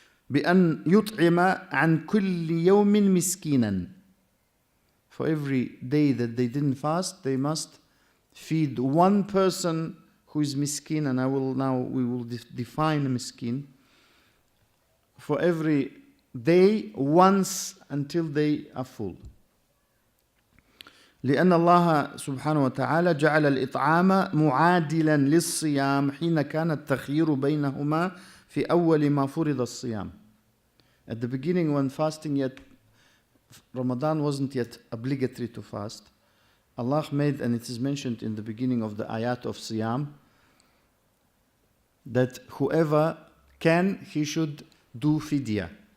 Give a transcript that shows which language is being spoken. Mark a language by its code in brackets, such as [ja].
[ar] بأن يطعم عن كل يوم مسكينا. [en] For every day that they didn't fast, they must feed one person who is miskin, and we will define miskin. For every day, once until they are full. [ar] لأن الله سبحانه وتعالى جعل الإطعام معادلا للصيام حين كان التخيير بينهما في أول ما فرض الصيام. [en] At the beginning, when fasting yet, Ramadan wasn't yet obligatory to fast, Allah made, and it is mentioned in the beginning of the ayat of Siyam, that whoever can, he should do fidya.